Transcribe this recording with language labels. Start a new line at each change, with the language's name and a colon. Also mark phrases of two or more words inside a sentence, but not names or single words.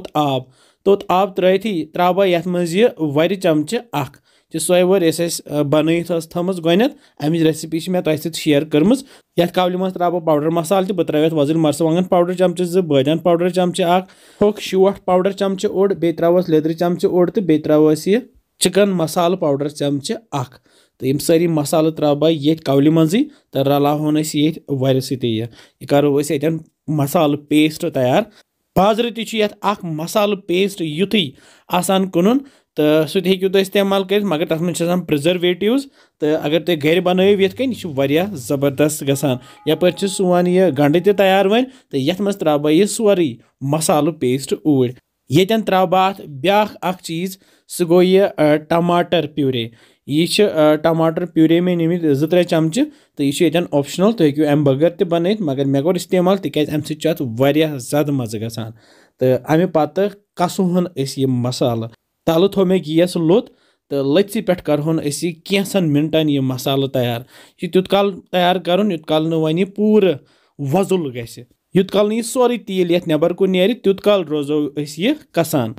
Kashmiri: तोत आब त्रथी त्राव यथ मज यह वर चमचे 1 सोए वर बनत थमज गोनत अमिच रेसिपी मे तह शेयर कर्म यथ कवल मज त्राव पाउडर मसाल तो त्रा वजन मर्सवांगन पाउडर चमचे 2 बदान पाउडर चमचे 1 होक शोठ पाउडर चमचे ओड बे त्रावस लेदर चमचे ओड तो बे त्रावस यह चिकन मसाल पाउडर चमचे 1 तो यम सारी मसाल त्राव ये कवल मजी तो रलावन ये वर सती यह करो मसाल पेस्ट तैयार। बाजर तथ मसाल पेस्ट युथी आसान कुन तो सह हेकू तुम इस्तेमाल कर मगर तथ मन प्रिजर्वेटिव्स तो अगर तुम घर बनव यह जबरदस्त गसान यपर सोन यह गंड तैयार वन तो यथ मज त्राव यह सोरे मसाल पेस्ट ऊर यन त्राव बह ब्या चीज सह गो यह टमाटर प्यूरे यह टमाटर प्यूरे में निमित 2-3 चमचे तो यह ऑप्शनल तुम हेकू अम बगैर त बन मगर मे कोर इस्तेमाल तिक अमे ज्यादा मज़ गसान तो अमे पत कसुहन यह मसाल तल थो मे गैस लोत तो लथि पे करहोन कैंसन मिनटन यह मसाल तैयार यह तुत काल तैयार कर युत काल वन पूर वजुल गस युत काल यह सोरे तील ये नबर कुन नीर तुत काल रोजो यह कसान।